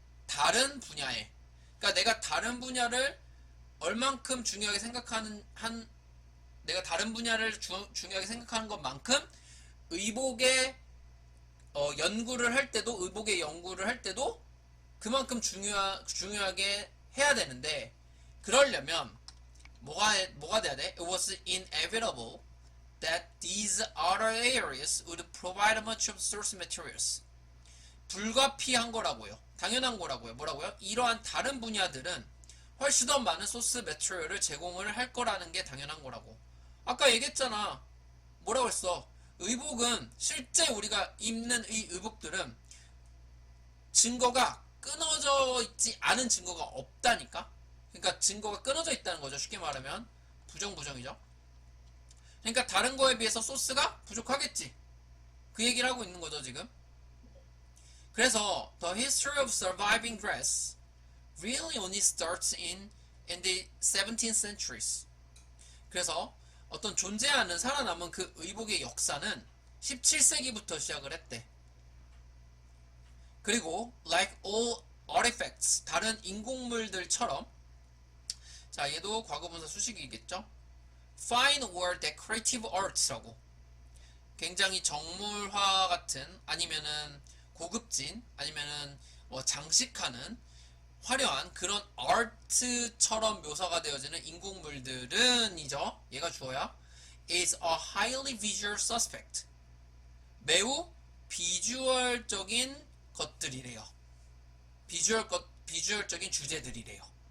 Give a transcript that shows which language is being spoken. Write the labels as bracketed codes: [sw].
[ko] 다른 분야에. 그러니까 내가 다른 분야를 얼만큼 중요하게 생각하는 내가 다른 분야를 중요하게 생각하는 것만큼 의복의 연구를 할 때도 그만큼 중요하게 해야 되는데 그러려면 뭐가 돼야 돼? [en] It was inevitable that these other areas would provide much of source materials. [ko] 불가피한 거라고요. 당연한 거라고요. 뭐라고요? 이러한 다른 분야들은 훨씬 더 많은 소스 매트리얼을 제공을 할 거라는 게 당연한 거라고. 아까 얘기했잖아. 뭐라고 했어? 의복은 실제 우리가 입는 이 의복들은 증거가 끊어져 있지 않은 증거가 없다니까. 그러니까 증거가 끊어져 있다는 거죠. 쉽게 말하면 부정이죠. 그러니까 다른 거에 비해서 소스가 부족하겠지. 그 얘기를 하고 있는 거죠 지금. [en] 그래서 the history of surviving dress really only starts in the 17th centuries. [ko] 그래서 어떤 존재하는 살아남은 그 의복의 역사는 17세기부터 시작을 했대. 그리고 [en] like all artifacts [ko] 다른 인공물들처럼 자 얘도 과거분사 수식이겠죠. [en] fine or decorative [ko] arts라고 굉장히 정물화 같은 아니면은 고급진 아니면은 뭐 장식하는 화려한 그런 아트처럼 묘사가 되어지는 인공물들은이죠. 얘가 주어야 [en] is a highly visual suspect. [ko] 매우 비주얼적인 것들이래요. 비주얼적인 주제들이래요.